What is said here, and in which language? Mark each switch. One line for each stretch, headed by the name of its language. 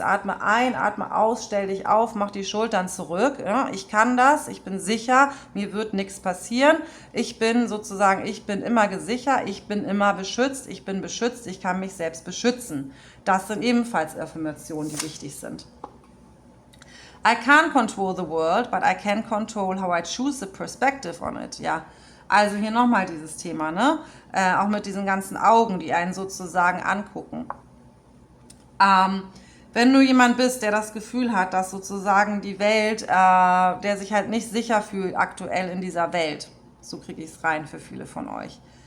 German: Atme ein, atme aus, stell dich auf, mach die Schultern zurück. Ja, ich kann das, ich bin sicher, mir wird nichts passieren. Ich bin immer gesichert, ich bin immer beschützt, ich bin beschützt, ich kann mich selbst beschützen. Das sind ebenfalls Affirmationen, die wichtig sind.
English: I can't control the world, but I can control how I choose the perspective on it.
German: Ja, also hier nochmal dieses Thema, ne? Auch mit diesen ganzen Augen, die einen sozusagen angucken. Wenn du jemand bist, der das Gefühl hat, dass sozusagen die Welt, der sich halt nicht sicher fühlt aktuell in dieser Welt, so kriege ich es rein für viele von euch.